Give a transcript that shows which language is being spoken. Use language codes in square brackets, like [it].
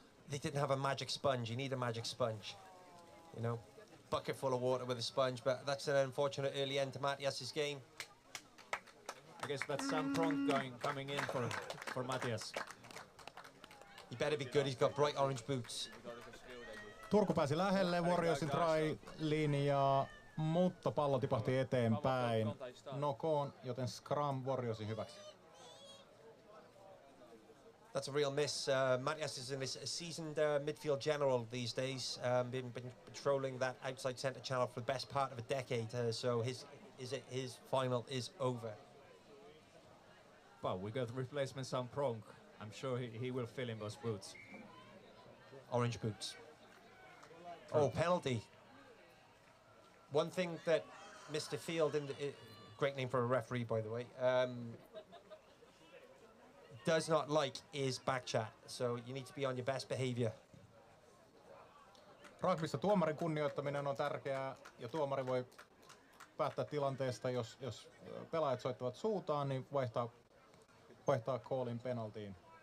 [en] They didn't have a magic sponge. You need a magic sponge. You know, bucket full of water with a sponge, but that's an unfortunate early end to Matthias's game. I guess that's Sam Pronk coming in for Matthias. He better be good. He's got bright orange boots. [fi] Turku pääsi lähelle Warriorsin try-linjaa, mutta pallo tipahti eteenpäin. Nokoon, joten scrum Warriorsin hyväksi. [en] That's a real miss. Matthias is in this seasoned midfield general these days. Been patrolling that outside centre channel for the best part of a decade. So his final is over. But we got replacement Sam Pronk. I'm sure he will fill in those boots. Orange boots. Oh, penalty. One thing that Mr. Field, great name for a referee, by the way, does not like is back chat. So you need to be on your best behavior. [fi] Rugbyssa tuomarin kunnioittaminen on tärkeää ja tuomari voi päättää tilanteesta, jos pelaajat soittavat suutaan, niin vaihtaa callin penaltiin.